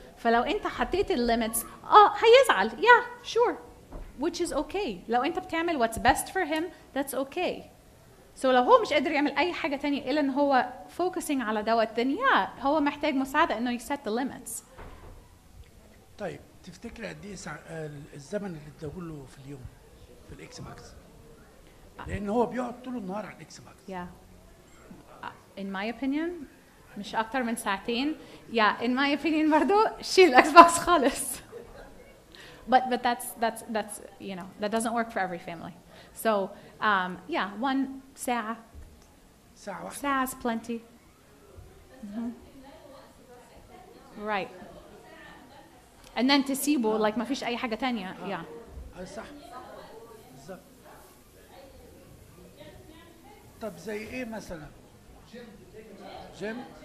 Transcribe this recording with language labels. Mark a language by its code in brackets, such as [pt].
[ar] فلو انت حطيت الليميتس هيزعل. [en] sure, which is okay. [ar] لو انت بتعمل [en] what's best for him, that's okay. [ar] So لو هو مش قادر يعمل اي حاجه تانية الا ان هو [en] focusing [ar] على دوت then هو محتاج مساعده انه [en] يset the limits. [ar] طيب تفتكر قد ايه الزمن اللي اداهوله في اليوم في الاكس بوكس؟ لان هو بيقعد طول النهار على الاكس بوكس. [en] In my opinion [ar] مش اكتر من 2 ساعات. [en] in my opinion [ar] برضو شيل الاكس بوكس خالص. [en] but that's you know that doesn't work for every family. [ar] So 1 ساعة. ساعة واحدة. [en] ساعة is plenty. Right. [ar] And then تسيبه like ما فيش أي حاجة تانية. صح. بالظبط. طب زي ايه مثلا؟ جيم.